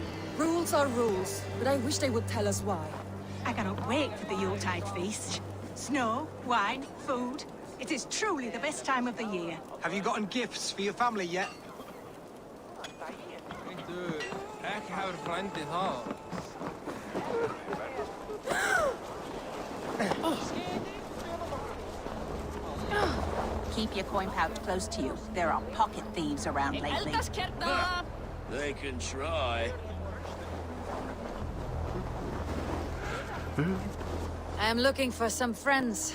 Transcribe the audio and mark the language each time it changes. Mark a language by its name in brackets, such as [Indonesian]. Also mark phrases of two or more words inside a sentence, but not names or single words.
[English] Rules are rules, but I wish they would tell us why. I cannot wait for the Yuletide feast. Snow, wine, food. It is truly the best time of the year. Have you gotten gifts for your family yet? [Icelandic] Ekki hefur frændið það. [English] Keep your coin pouch close to you. There are pocket thieves around lately. They can try. I am looking for some friends.